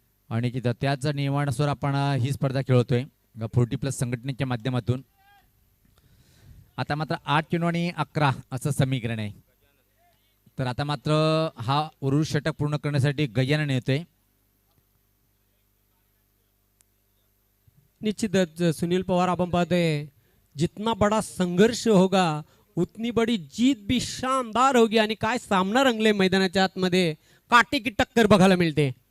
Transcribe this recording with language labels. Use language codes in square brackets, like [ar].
[mr] आणि तिथं त्याच नियमानुसार आपण ही स्पर्धा खेळतोय 40+ संघटनेच्या माध्यमातून. आता मात्र 8 चेंडू आणि 11 असं समीकरण आहे. तर आता मात्र हा उरुष षटक पूर्ण करण्यासाठी गजानन येतोय. निश्चितच सुनील पवार आपण पाहतोय, [hi] जितना बड़ा संघर्ष होगा उतनी बड़ी जीत भी शानदार होगी. [mr] आणि काय सामना रंगले मैदानाच्या आतमध्ये, [hi] काटे की टक्कर [mr] बघायला मिळते.